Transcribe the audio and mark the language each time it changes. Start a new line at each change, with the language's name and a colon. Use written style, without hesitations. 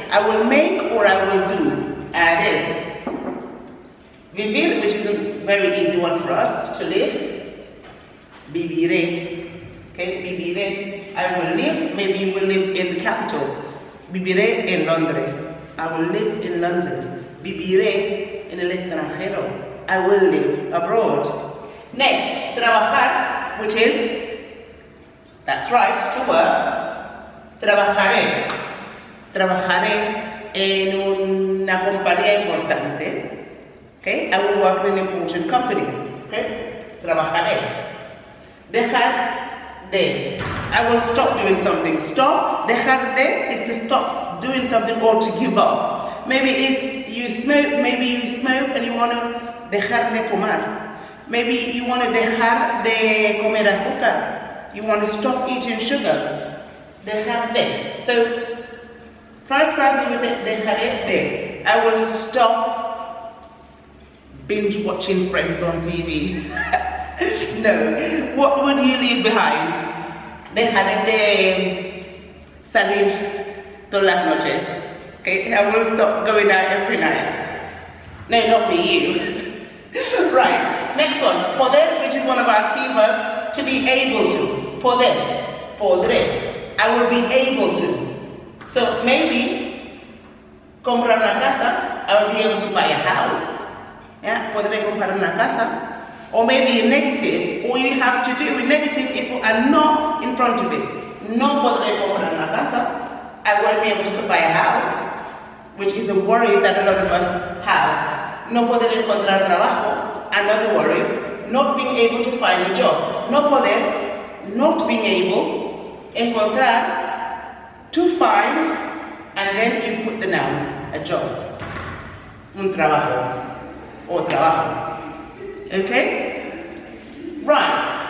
English: I will make or I will do, haré. Vivir, which is a very easy one for us to live, viviré. Okay, viviré. I will live, maybe you will live in the capital.
Spanish: Viviré en Londres.
English: I will live in London.
Spanish: Viviré en el extranjero.
English: I will live abroad. Next, trabajar, which is, that's right, to work.
Spanish: Trabajaré. Trabajaré en una compañía importante.
English: Okay? I will work in an important company. Okay? Trabajaré.
Spanish: Dejar de.
English: I will stop doing something. Stop.
Spanish: Dejar de
English: is to stop doing something or to give up. Maybe it's you smoke. Maybe you smoke and you want to
Spanish: dejar de fumar.
English: Maybe you want to
Spanish: dejar de comer azúcar.
English: You want to stop eating sugar.
Spanish: Dejar de.
English: So, first person you will say,
Spanish: dejaré de.
English: I will stop binge watching Friends on TV. No. What would you leave behind?
Spanish: dejaré de salir todas las noches.
English: Okay, I will stop going out every night. No, not me, you. Right, next one. Poder, which is one of our key verbs, to be able to.
Spanish: Poder, podré.
English: I will be able to. So maybe,
Spanish: comprar una casa,
English: I will be able to buy a house. Yeah,
Spanish: podré comprar una casa.
English: Or maybe a negative, all you have to do with negative is put a no in front of it.
Spanish: No podré comprar una casa.
English: I won't be able to buy a house, which is a worry that a lot of us have.
Spanish: No poder encontrar trabajo, another worry.
English: Not being able to find a job.
Spanish: No poder,
English: not being able, encontrar, to find, and then you put the noun, a job.
Spanish: Un trabajo,
English: or trabajo. Okay? Right.